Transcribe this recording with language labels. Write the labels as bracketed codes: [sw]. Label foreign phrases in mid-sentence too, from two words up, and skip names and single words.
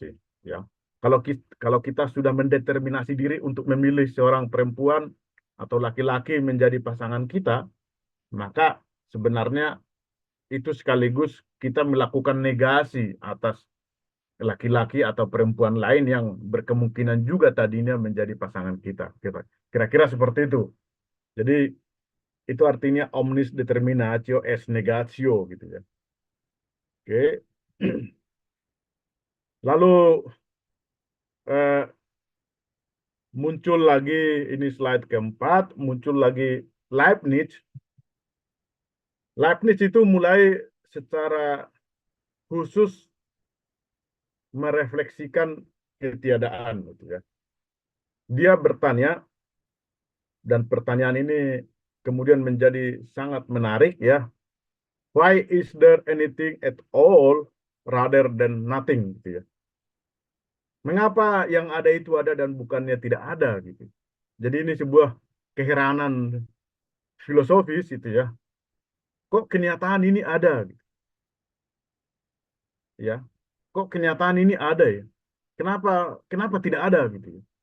[id] Ya, kalau kita sudah mendeterminasi diri untuk memilih seorang perempuan atau laki-laki menjadi pasangan kita, maka sebenarnya itu sekaligus kita melakukan negasi atas laki-laki atau perempuan lain yang berkemungkinan juga tadinya menjadi pasangan kita. Kira-kira seperti itu. Jadi itu artinya [la] omnis determinatio est negatio [id] gitu ya. Oke. Lalu eh, muncul lagi ini slide keempat, muncul lagi Leibniz. Leibniz itu mulai secara khusus merefleksikan ketiadaan gitu ya. Dia bertanya dan pertanyaan ini kemudian menjadi sangat menarik ya. [en] Why is there anything at all rather than nothing [id] gitu ya. Mengapa yang ada itu ada dan bukannya tidak ada gitu. Jadi ini sebuah keheranan filosofis itu ya. Kok kenyataan ini ada gitu, ya? Kok kenyataan ini ada ya? Kenapa kenapa tidak ada gitu ya?